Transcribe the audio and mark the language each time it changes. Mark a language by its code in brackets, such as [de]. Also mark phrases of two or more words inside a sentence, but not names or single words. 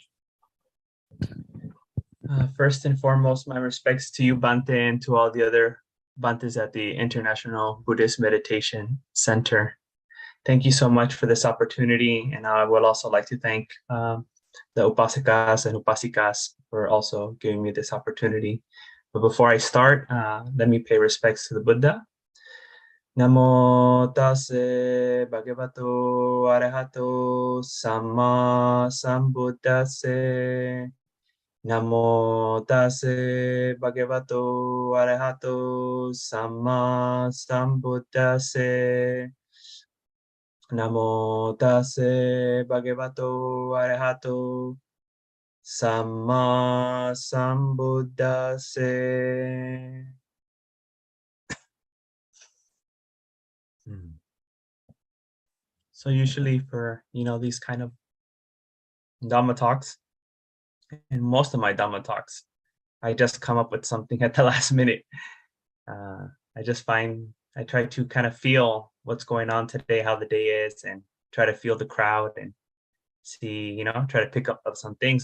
[en] First and foremost, my respects to you, Bhante, and to all the other Bhantes at the International Buddhist Meditation Center. Thank you so much for this opportunity, and I would also like to thank the Upasakas and Upasikas for also giving me this opportunity. But before I start, let me pay respects to the Buddha. [pi] Namo tassa bhagavato arahato samma sambuddhassa. Namo tassa bhagavato arahato samma sambuddhassa. Namo tassa bhagavato arahato samma sambuddhassa. [en] So usually for, these kind of Dhamma talks, and most of my Dhamma talks, I just come up with something at the last minute. I try to kind of feel what's going on today, how the day is, and try to feel the crowd and see, try to pick up some things.